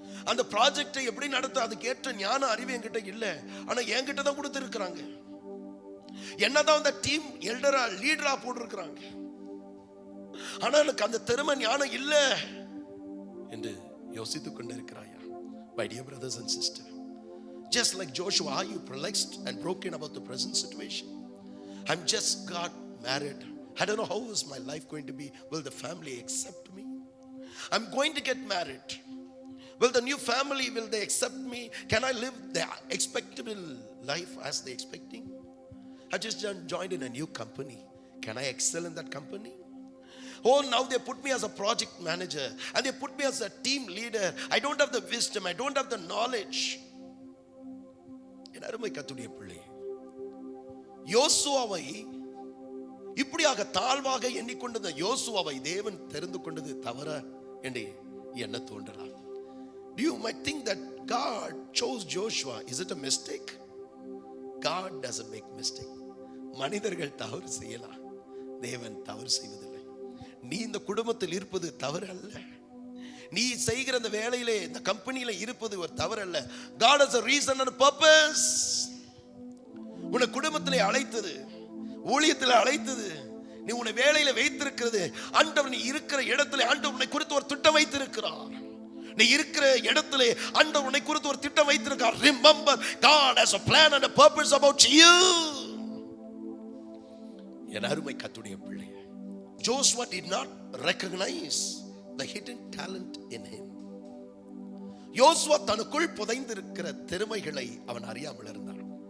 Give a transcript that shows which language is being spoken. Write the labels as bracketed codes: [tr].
[ta] அந்த ப்ராஜெக்டை எப்படி நடத்த அதுக்கேற்ற ஞான அறிவு என்கிட்ட இல்லை, ஆனா என்கிட்ட தான் கொடுத்திருக்கிறாங்க. என்னதான் அந்த டீம் எல்டரா லீடரா போட்டிருக்கிறாங்க, ஆனா எனக்கு அந்த திறமை ஞானம் இல்லை என்று யோசித்துக் கொண்டிருக்கிறாயா? [en] My dear brothers and sisters, just like Joshua, are you perplexed and broken about the present situation? I'm just got married, I don't know how is my life going to be. Will the family accept me? I'm going to get married. Will the new family, will they accept me? Can I live the expectable life as they expecting? I just joined in a new company. Can I excel in that company? Oh, now they put me as a project manager and they put me as a team leader. I don't have the wisdom, I don't have the knowledge. [ta] என் அருமை கர்த்தருடைய பிள்ளை, யோசுவாவை இப்படியாக தாழ்வாக எண்ணிக்கொண்ட யோசுவாவை தேவன் தெரிந்து கொண்டது தவற என்று என்ன தோன்றலாம்? [en] You might think that God chose Joshua. Is it a mistake? God doesn't make mistake. [ta] மனிதர்கள் தவறு செய்யலாம், தேவன் தவறு செய்வதில்லை. நீ இந்த குடும்பத்தில் இருப்பது தவறு அல்ல, நீ செய்கிற அந்த வேலையிலே, இந்த கம்பெனியில இருப்பது ஒரு தவறு அல்ல. [en] God has a reason and a purpose. [ta] உன்னை குடும்பத்திலே அழைத்தது, ஊழியத்தில் அழைத்தது, நீ உன்னை வேலையில வைத்திருக்கிறது, ஆண்டவர் நீ இருக்கிற இடத்துல ஆண்டவர் உன்னை குறித்து ஒரு திட்டம் வைத்திருக்கிறார். நீ இருக்கிற இடத்திலே ஆண்டவர் உன்னை குறித்து ஒரு திட்டம் வைத்திருக்கிறார். [en] Remember, God has a plan and a purpose about you. [ta] என் அருமை கர்த்தருடைய பிள்ளை, [en] Joshua did not recognize the hidden talent in him. [ta] யோசுவா தனக்குள் புதைந்திருக்கிற திறமைகளை அவன் அறியாமல் இருந்தான்.